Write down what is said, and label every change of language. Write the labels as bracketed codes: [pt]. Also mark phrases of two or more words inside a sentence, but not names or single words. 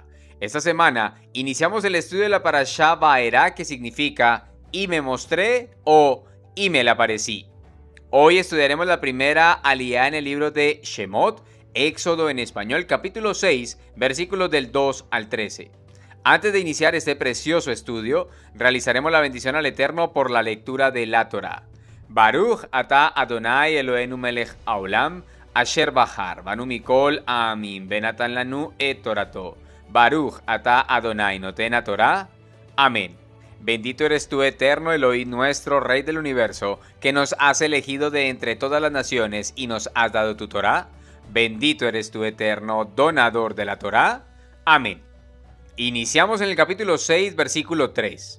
[es] Esta semana iniciamos el estudio de la Parashá Vaerá, que significa y me mostré o y me le aparecí. Hoy estudiaremos la primera aliyá en el libro de Shemot, Éxodo en español, capítulo 6, versículos del 2 al 13. Antes de iniciar este precioso estudio, realizaremos la bendición al Eterno por la lectura de la Torá. [he] ברוך אתה אדוני אלוהינו מלך העולם, אשר בחר, בנו מכל עמים, ונתן לנו את תורתו. ברוך אתה אדוני נותן תורה. [es] Amén. Bendito eres tú, eterno Elohim, nuestro Rey del universo, que nos has elegido de entre todas las naciones y nos has dado tu Torá. Bendito eres tú, eterno donador de la Torá. Amén. Iniciamos en el capítulo 6, versículo 3.